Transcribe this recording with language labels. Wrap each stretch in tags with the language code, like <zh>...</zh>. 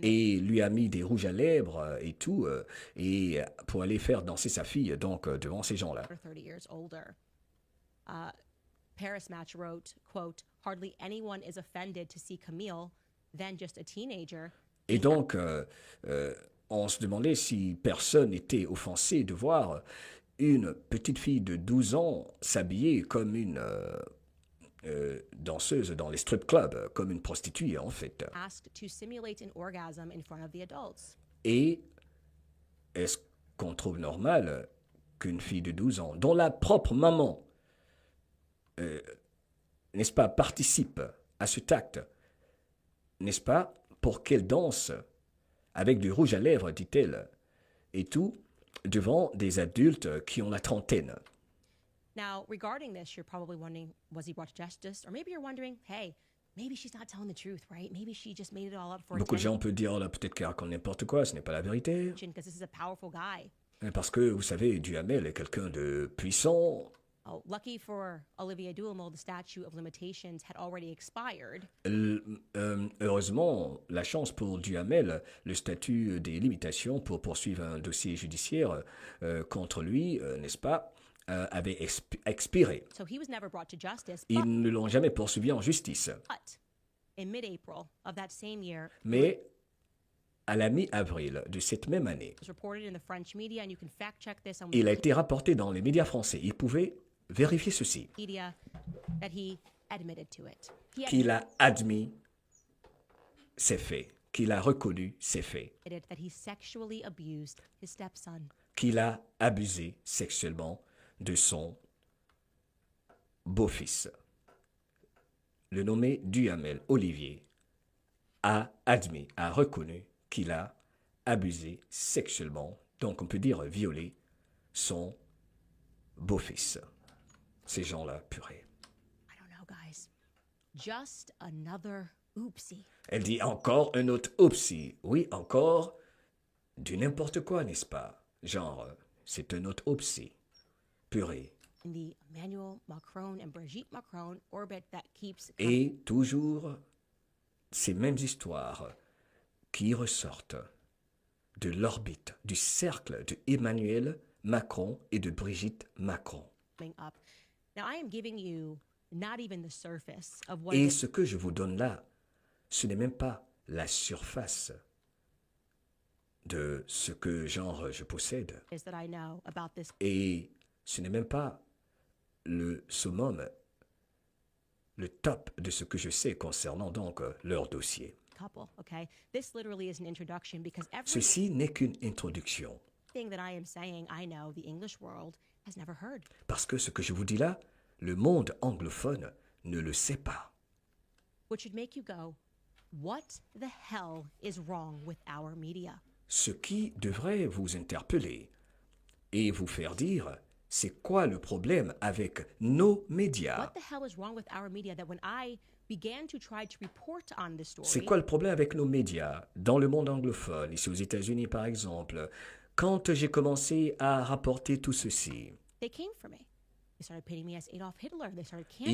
<fr>Et lui a mis des rouges à lèvres et tout, et pour aller faire danser sa fille donc devant ces gens-là.</fr> <en>30 years older. Paris Match wrote, quote, "Hardly anyone is offended to see Camille, then just a teenager."</en> <fr>Et donc, on se demandait si personne n'était offensé de voir une petite fille de 12 ans s'habiller comme une danseuse dans les strip clubs, comme une prostituée en fait.</fr> <en>Asked to simulate an orgasm in front of the adults.</en> <fr>Et est-ce qu'on trouve normal qu'une fille de 12 ans, dont la propre maman, n'est-ce pas, participe à cet acte, n'est-ce pas, pour qu'elle danse avec du rouge à lèvres, dit-elle, et tout, devant des adultes qui ont la trentaine.</fr> <en>Now, regarding this, you're probably wondering, was he brought to justice? Or maybe you're wondering, hey, maybe she's not telling the truth, right? Maybe she just made it all up for</en> <fr>Beaucoup de gens peuvent dire, oh là, peut-être qu'elle raconte n'importe quoi, ce n'est pas la vérité.</fr> <en>Because this is a powerful guy.</en> <fr>Parce que, vous savez, Duhamel est quelqu'un de puissant.</fr> <en>Oh, lucky for Olivia Duhamel, the statute of limitations had already expired.</en> <fr>Heureusement, la chance pour Duhamel, le statut des limitations pour poursuivre un dossier judiciaire contre lui, n'est-ce pas, avait expiré.</fr> <en>So he was never brought to justice.</en> <fr>Ils ne l'ont jamais poursuivi en justice.</fr> <en>But in mid-April of that same year,</en> <fr>Mais à la mi-avril de cette même année,</fr> <en>it was reported in the French media, and you can fact-check this on</en> <fr>il a été rapporté dans les médias français. Ils pouvaient vérifier ceci.</fr> <en>Wikipedia that he admitted to it.</en> <fr>Qu'il a admis ses faits, qu'il a reconnu ses faits,</fr> <en>That he sexually abused his stepson.</en> <fr>Qu'il a abusé sexuellement de son beau-fils. Le nommé Duhamel Olivier a admis, a reconnu qu'il a abusé sexuellement, donc on peut dire violé, son beau-fils. Ces gens-là, purée.</fr> <en>I don't know, guys. Just another oopsie.</en> <fr>Elle dit encore un autre oopsie. Oui, encore du n'importe quoi, n'est-ce pas? Genre, c'est un autre oopsie. Purée.</fr> <en>In the Emmanuel Macron and Brigitte Macron orbit that keeps...</en> <fr>Et toujours ces mêmes histoires qui ressortent de l'orbite, du cercle de Emmanuel Macron et de Brigitte Macron.</fr> <en>Up. Now, I am giving you not even the surface of what</en> <fr>Et ce que je vous donne là, ce n'est même pas la surface de ce que, genre, je possède.</fr> <en>is that I know about this</en> <fr>Et ce n'est même pas le summum, le top de ce que je sais concernant donc leur dossier.</fr> <en>couple, okay? This literally is an introduction because</en> <fr>Ceci n'est qu'une introduction.</fr> <en>everything that I am saying, I know the English world has never heard.</en> <fr>Parce que ce que je vous dis là, le monde anglophone ne le sait pas.</fr> <en>Which should make you go, what the hell is wrong with our media?</en> <fr>Ce qui devrait vous interpeller et vous faire dire, c'est quoi le problème avec nos médias?</fr> <en>What the hell is wrong with our media that when I began to try to report on this story,</en> <fr>C'est quoi le problème avec nos médias dans le monde anglophone, ici aux États-Unis par exemple? Quand j'ai commencé à rapporter tout ceci,</fr> <en>they came for me. They started painting me as Adolf Hitler. They started canceling</en>